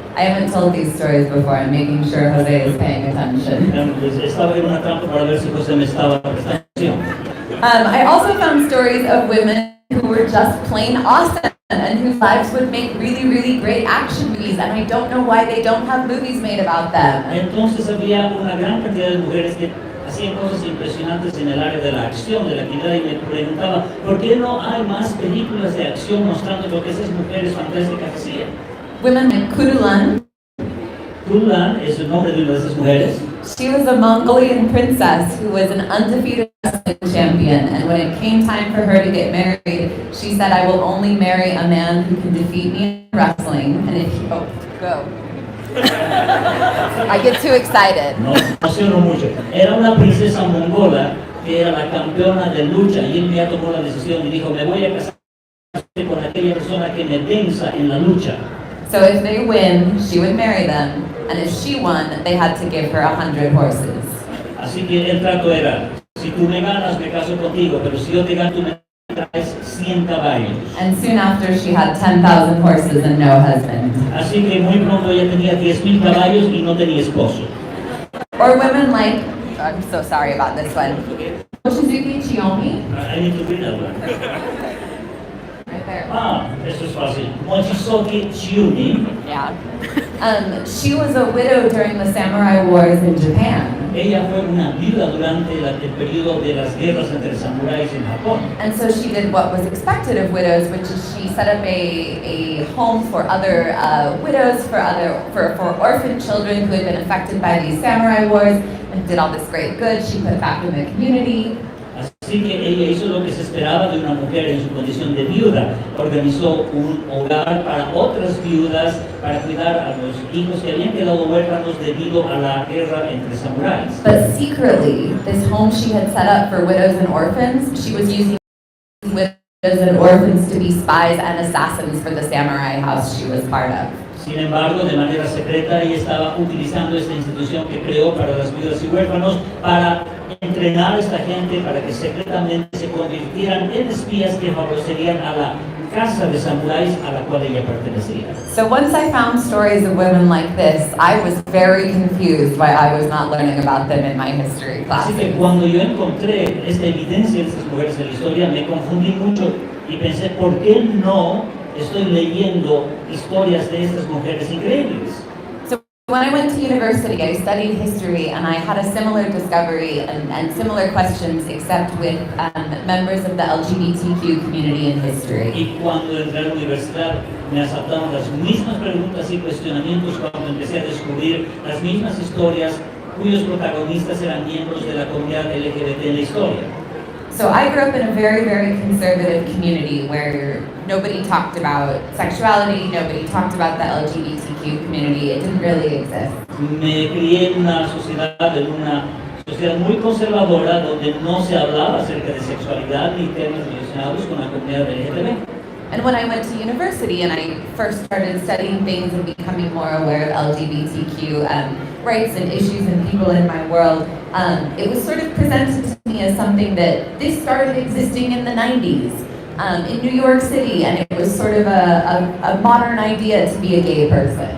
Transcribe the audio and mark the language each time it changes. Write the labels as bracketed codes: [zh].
[en] I haven't told these stories before. I'm making sure Jose is paying attention. [es] Estaba en una trampa para ver si José me estaba prestando atención. [en] I also found stories of women who were just plain awesome and whose lives would make really, really great action movies, and I don't know why they don't have movies made about them. [es] Entonces había una gran cantidad de mujeres que hacían cosas impresionantes en el área de la acción, de la actividad, y me preguntaba, ¿por qué no hay más películas de acción mostrando lo que esas mujeres fantásticas hacían? [en] Women like Kurulan. [es] Kurulan es el nombre de una de esas mujeres. [en] She was a Mongolian princess who was an undefeated wrestling champion, and when it came time for her to get married, she said, I will only marry a man who can defeat me in wrestling, and if you go. I get too excited. [es] No emociono mucho. Era una princesa mongola que era la campeona de lucha y él ya tomó la decisión y dijo, me voy a casar con aquella persona que me venza en la lucha. [en] So if they win, she would marry them, and if she won, they had to give her 100 horses. [es] Así que el trato era, si tú me ganas, me caso contigo, pero si yo te gano, tú me traes 100 caballos. [en] And soon after, she had 10,000 horses and no husband. [es] Así que muy pronto ella tenía 10,000 caballos y no tenía esposo. [en] Or women like, I'm so sorry about this one, Mochizuki Chiyomi. I need to read that one. Right there. [es] Eso es fácil. Mochizuki Chiyomi. [en] Yeah. She was a widow during the samurai wars in Japan. [es] Ella fue una viuda durante el periodo de las guerras entre samuráis en Japón. [en] And so she did what was expected of widows, which is she set up a home for other widows, for orphan children who had been affected by these samurai wars, and did all this great good. She put back in the community. [es] Así que ella hizo lo que se esperaba de una mujer en su condición de viuda. Organizó un hogar para otras viudas, para cuidar a los hijos que habían quedado huérfanos debido a la guerra entre samuráis. [en] But secretly, this home she had set up for widows and orphans, she was using widows and orphans to be spies and assassins for the samurai house she was part of. [es] Sin embargo, de manera secreta, ella estaba utilizando esta institución que creó para las viudas y huérfanos para entrenar a esta gente para que secretamente se convirtieran en espías que favorecerían a la casa de samuráis a la cual ella pertenecía. [en] So once I found stories of women like this, I was very confused why I was not learning about them in my history [es] Así que [en] classes. [es] cuando yo encontré esta evidencia de estas mujeres en la historia, me confundí mucho y pensé, ¿por qué no estoy leyendo historias de estas mujeres increíbles? [en] When I went to university, I studied history, and I had a similar discovery and similar questions, except with members of the LGBTQ community in history. [es] Y cuando entré a la universidad, me asaltaron las mismas preguntas y cuestionamientos cuando empecé a descubrir las mismas historias cuyos protagonistas eran miembros de la comunidad LGBT en la historia. [en] So I grew up in a very, very conservative community where nobody talked about sexuality, nobody talked about the LGBTQ community. It didn't really exist. [es] Me crié en una sociedad muy conservadora donde no se hablaba acerca de sexualidad ni temas relacionados con la comunidad LGBT. [en] And when I went to university and I first started studying things and becoming more aware of LGBTQ rights and issues and people in my world, it was sort of presented to me as something that this started existing in the 90s. in New York City, and it was sort of a modern idea to be a gay person.